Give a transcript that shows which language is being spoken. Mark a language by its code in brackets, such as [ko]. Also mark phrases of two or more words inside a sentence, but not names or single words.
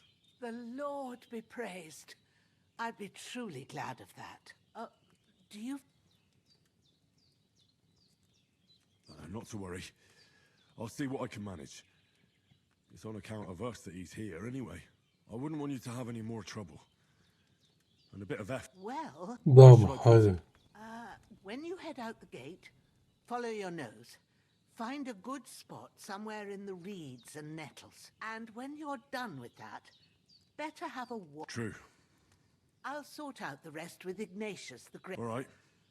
[en] The Lord be praised. I'd be truly glad of that. Do you... Not to worry. I'll see what I can manage. It's on account of us that he's here anyway. I wouldn't want you to have any more trouble. And a bit of effort. Well, [ro] Da, mă, haide. [en] when you head out the gate, follow your nose. Find a good spot somewhere in the reeds and nettles. And when you're done with that, better have a walk. True. I'll sort out the rest with Ignatius the Great. All right.